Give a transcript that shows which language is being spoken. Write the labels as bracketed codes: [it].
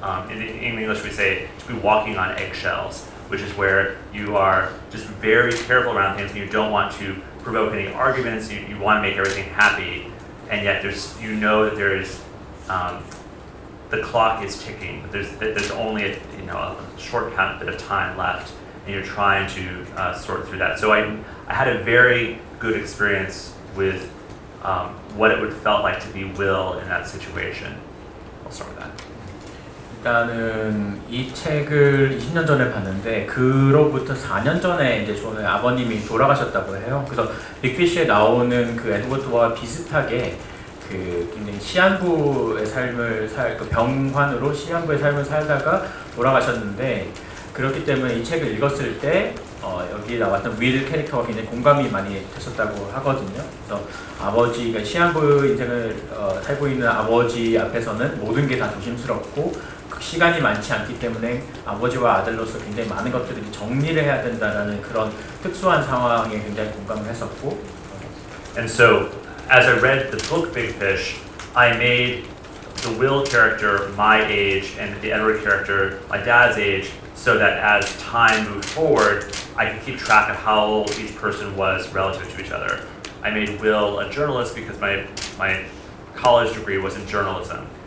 [en] In English we say to be walking on eggshells, which is where you are just very careful around things and you don't want to provoke any arguments, you want to make everything happy, and yet you know that there is the clock is ticking, but there's only a short bit of time left, and you're trying to sort through that. So I had a very good experience with what it would felt like to be Will in that situation. I'll start with that. [ko] 일단은 이 책을 20년 전에 봤는데 그로부터 4년 전에 이제 저는 아버님이 돌아가셨다고 해요. 그래서 빅피쉬에 나오는 그 에드워드와 비슷하게 그 굉장히 시한부의 삶을 그 병환으로 시한부의 삶을 살다가 돌아가셨는데, 그렇기 때문에 이 책을 읽었을 때 여기 나왔던 윌 캐릭터가 굉장히 공감이 많이 됐었다고 하거든요. 그래서 아버지가 시한부 인생을 살고 있는 아버지 앞에서는 모든 게 다 조심스럽고 시간이 많지 않기 때문에 아버지와 아들로서 굉장히 많은 것들을 정리를 해야 된다라는 그런 특수한 상황에 굉장히 공감을 했었고. [en] And so as I read the book Big Fish, I made the Will character my age and the Edward character my dad's age, so that as time moved forward, I could keep track of how old each person was relative to each other. I made Will a journalist because my college degree was in journalism.